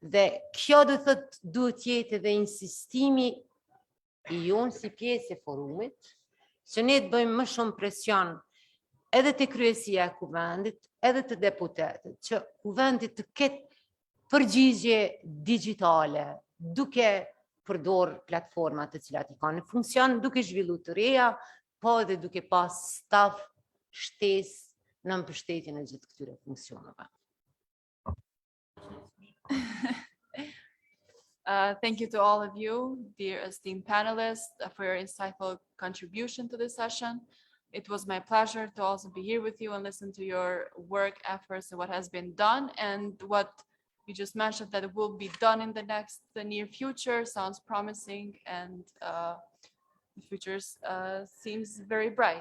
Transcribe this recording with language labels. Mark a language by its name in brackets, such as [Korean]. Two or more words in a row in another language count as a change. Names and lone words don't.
[Albanian] Dhe kjo do thot duhet jetë edhe insistimi i jonë si pjesë e forumit, që ne të bëjmë më shumë presion edhe të kryesia e kuvendit, edhe të deputetët, që kuvendit të ketë përgjigje digjitale, duke përdor platformat të cilat i kanë në funksion, duke zhvillu të reja, po edhe duke pas staf shtesë në mbështetjen e gjithë këtyre funksioneve. [English] Thank you to all of you, dear esteemed panelists, for your insightful contribution to this session. It was my pleasure to also be here with you and listen to your work, efforts, and what has been done, and what you just mentioned that will be done in the near future sounds promising, and the future seems very bright.